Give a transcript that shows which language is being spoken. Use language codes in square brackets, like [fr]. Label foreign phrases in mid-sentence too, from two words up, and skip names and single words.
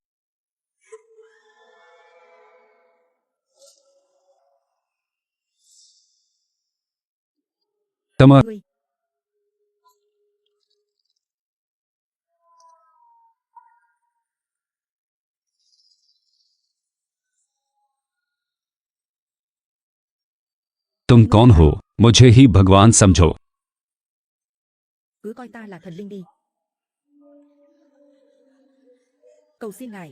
[hi] तम तुम कौन हो? मुझे ही भगवान समझो। [vi] Cứ coi ta là thần linh đi. Cầu xin ngài.